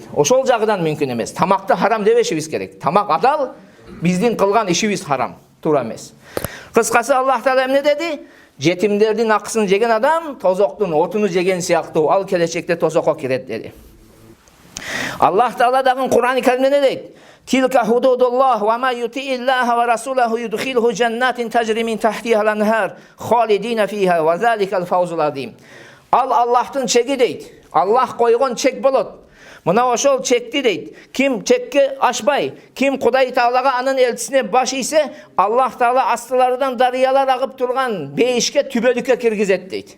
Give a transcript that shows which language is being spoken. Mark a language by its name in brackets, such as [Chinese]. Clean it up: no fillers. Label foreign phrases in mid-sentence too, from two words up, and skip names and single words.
[Kyrgyz] Ошол жагынан мүмкүн эмес. Тамакты харам дебешибиз керек. Тамак адал, биздин кылган ишибиз харам, туура эмес. Кыскасы Аллах Таала эмне деди? Жетимдердин акысын жеген адам тозоктун отуну жеген сыяктуу, ал келечекте тозокко кирет деди. Аллах Таала дагы Кур'ан-ы Каримде не дейт? [Arabic] تلك حدود الله وما يطع الله ورسوله يدخله جنات تجري من تحتها الأنهار خالدين فيها وذلك الفوز العظيم. [Kyrgyz] Ал Аллахтын чеги дейт. Аллах койгон чек болот. Мына ошол чекти дейт. Ким чекке ашпай, ким Кудай Таалага анын элчисине баш ийсе Аллах Таала астылардан дарыялар агып турган бейишке түбөлүккө киргизет дейт.